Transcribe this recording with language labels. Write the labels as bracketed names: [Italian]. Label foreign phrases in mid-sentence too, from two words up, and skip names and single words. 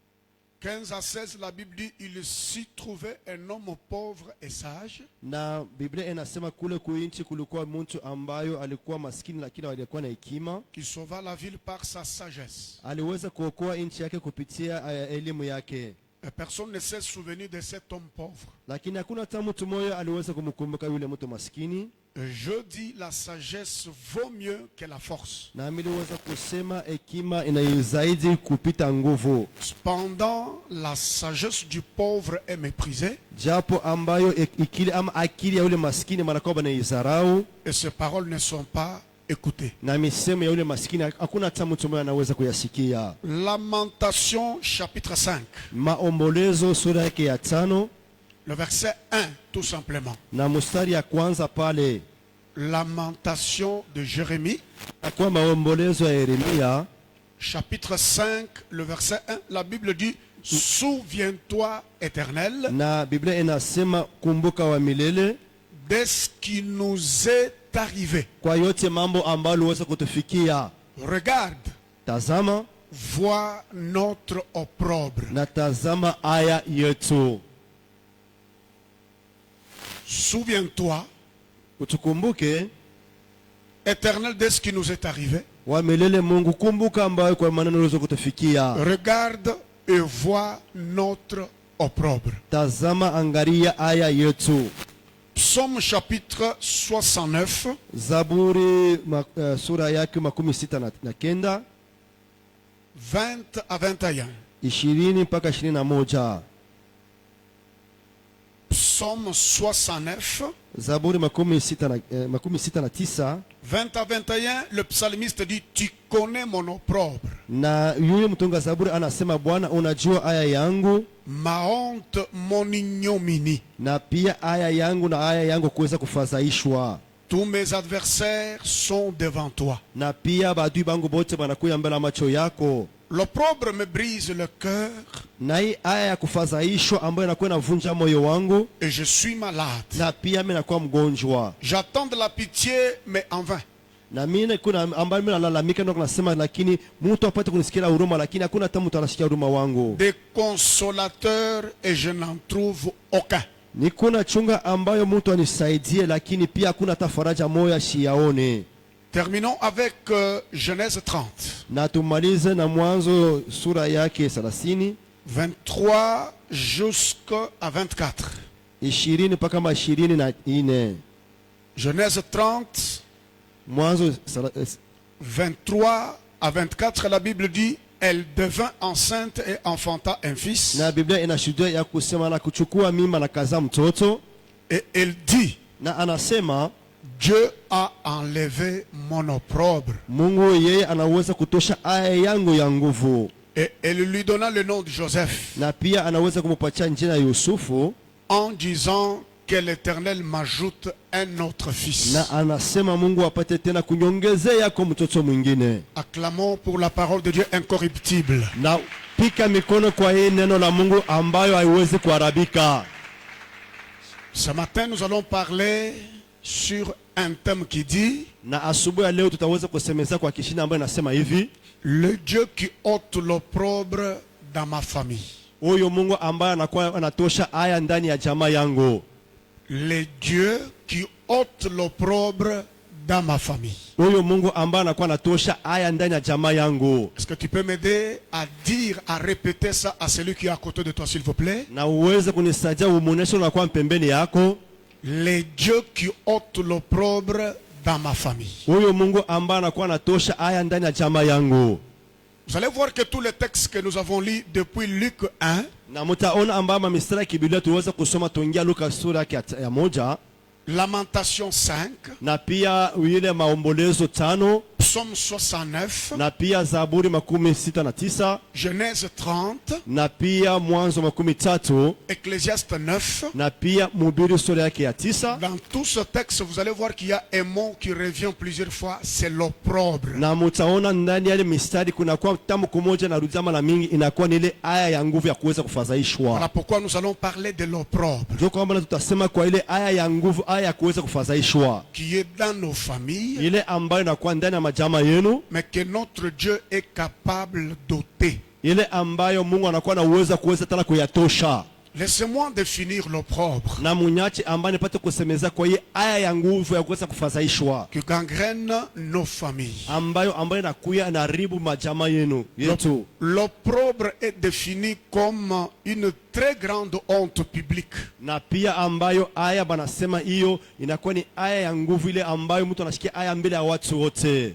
[French] 15 à 16, la Bible dit, il s'y trouvait un homme pauvre et sage, [Swahili] na Biblia inasema kule kuinchi kulikuwa mtu ambayo alikuwa maskini lakini alikuwa na hekima. [French] qui sauva la ville par sa sagesse. [Swahili] Aliweza kuokoa nchi yake kupitia elimu yake. [French] Et personne ne s'est souvenu de cet homme pauvre. [Swahili] Lakini hakuna hata mtu mmoja aliweza kumkumbuka yule mtu maskini. [French] Je dis, la sagesse vaut mieux que la force. [Swahili] Na miliweza kusema hekima inazaidi kupita nguvu. [French] Cependant, la sagesse du pauvre est méprisée. [Swahili] Japo ambayo ikili ama akili ya yule maskini manakuwa banaizarau. [French] Et ces paroles ne sont pas écoutées. [Swahili] Na misemo ya yule maskini hakuna hata mtu mmoja anaweza kuyasikia. [French] Lamentation chapitre 5. [Swahili] Maombolezo sura yake ya 5. [French] Le verset 1, tout simplement. [Swahili] Na mstari ya kwanza pale. [French] Lamentation de Jérémie. [Swahili] Kwa maombolezo ya Yeremia. [French] Chapitre 5, le verset 1. La Bible dit, souviens-toi, Éternel, [Swahili] na Biblia inasema kumbuka wa milele, [French] de ce qui nous est arrivé. [Swahili] Kwa yote mambo ambayo uliweza kutufikia. [French] Regarde. [Swahili] Tazama. [French] Vois notre opprobre. [Swahili] Na tazama aya yetu. [French] Souviens-toi, [Swahili] utukumbuke, [French] Éternel, de ce qui nous est arrivé. [Swahili] Wa milele Mungu, kumbuka ambayo kwa maneno uliweza kutufikia. [French] Regarde et vois notre opprobre. [Swahili] Tazama, angalia aya yetu. [French] Psaume chapitre 69. [Swahili] Zaburi sura yake 69. [French] 20 à 21. [Swahili] 20 mpaka 21. [French] Psaume 69. [Swahili] Zaburi 69. [French] 20 à 21, le psalmiste dit, tu connais mon opprobre. [Swahili] Na yule mtunga zaburi anasema, Bwana unajua aya yangu, [French] ma honte, mon ignominie. [Swahili] Na pia aya yangu na aya yangu kuweza kufadhaishwa. [French] Tous mes adversaires sont devant toi. [Swahili] Na pia badui bangu bote banakuya mbele macho yako. [French] L'opprobre me brise le cœur. [Swahili] Na hii aya ya kufadhaishwa ambayo inakuwa inavunja moyo wangu. [French] Et je suis malade. [Swahili] Na pia mimi nakuwa mgonjwa. [French] J'attends de la pitié mais en vain. [Swahili] Na mimi kuna ambayo mimi nalalamika ndio nasema, lakini mtu apate kunisikia huruma, lakini hakuna hata mtu anasikia huruma wangu. [French] Des consolateurs et je n'en trouve aucun. [Swahili] Ni kuna chunga ambayo mtu anisaidie, lakini pia hakuna hata faraja moja siyaone. [French] Terminons avec Genèse 30. [Swahili] Na tumalize na Mwanzo sura yake 30, [French] 23 jusqu'à 24. [Swahili] 20 mpaka 24. [French] Genèse 30, [Swahili] Mwanzo [French] 23 à 24, la Bible dit, elle devint enceinte et enfanta un fils. [Swahili] Na Biblia inashuhudia ya kusema na kuchukua mimba na kazaa mtoto, [French] Et elle dit, [Swahili] na anasema [French] Dieu a enlevé mon opprobre. [Swahili] Mungu yeye anaweza kutosha aya yangu ya nguvu. [French] Et elle lui donna le nom de Joseph, [Swahili] Na pia anaweza kumupatia jina Yusufu, [French] en disant que l'Éternel m'ajoute un autre fils. [Swahili] na anasema Mungu apate tena kunyongezea kwa mtoto mwingine. [French] Acclamons pour la parole de Dieu incorruptible. [Swahili] Na pika mikono kwa hii neno la Mungu ambayo haiwezi kuharibika. [French] Ce matin, nous allons parler sur un thème qui dit, [Swahili] Na asubuhi ya leo tutaweza kusemeza kwa kishina ambayo inasema hivi: [French] le Dieu qui ôte l'opprobre dans ma famille. [Swahili] huyo Mungu ambaye anakuwa anatosha aya ndani ya jamaa yangu. [French] Le Dieu qui ôte l'opprobre dans ma famille. [Swahili] Huyo Mungu ambaye anakuwa anatosha aya ndani ya jamaa yangu. [French] Est-ce que tu peux m'aider à dire, à répéter ça à celui qui est à côté de toi, s'il vous plaît? [Swahili] Na uweze kunisaidia umuoneshe unakuwa pembeni yako. [French] Le Dieu qui ôte l'opprobre dans ma famille. [Swahili] Huyo Mungu ambaye anakuwa anatosha aya ndani ya jamaa yangu. [French] Vous allez voir que tous les textes que nous avons lus depuis Luc 1, [Swahili] Na mtaona ambayo mistari ya Biblia tuweza kusoma tuingia Luka sura yake ya 1, [French] Lamentation 5, [Swahili] na pia ile maombolezo 5, [French] Psaume 69, [Swahili] na pia Zaburi 69, [French] Genèse 30, [Swahili] na pia Mwanzo 13, [French] Ecclésiaste 9. [Swahili] na pia Mhubiri sura yake ya 9. [French] Dans tout ce texte, vous allez voir qu'il y a un mot qui revient plusieurs fois, c'est l'opprobre. [Swahili] Na mtaona ndani ya ile mistari kuna kwa tamko moja na rudia mara mingi, inakuwa ni ile aya ya nguvu ya kuweza kufadhaishwa. [French] Voilà pourquoi nous allons parler de l'opprobre [Swahili] Ndio kwamba tutasema kwa ile aya ya nguvu, aya ya kuweza kufadhaishwa, [French] qui est dans nos familles, [Swahili] ile ambayo inakuwa ndani ya majama yenu, [French] mais que notre Dieu est capable d'ôter. [Swahili] ile ambayo Mungu anakuwa na uwezo kuweza tena kuyatosha. [French] Laissez-moi définir l'opprobre [Swahili] Na munyachi ambaye nipate kusemeza kwa hii aya ya nguvu ya kuweza kufadhaishwa, [French] qui gangrène nos familles. [Swahili] ambayo inakuya inaharibu majama yenu yetu. [French] L'opprobre est défini comme une très grande honte publique. [Swahili] Na pia ambayo aya banasema hiyo inakuwa ni aya ya nguvu, ile ambayo mtu anashikia aya mbele ya watu wote.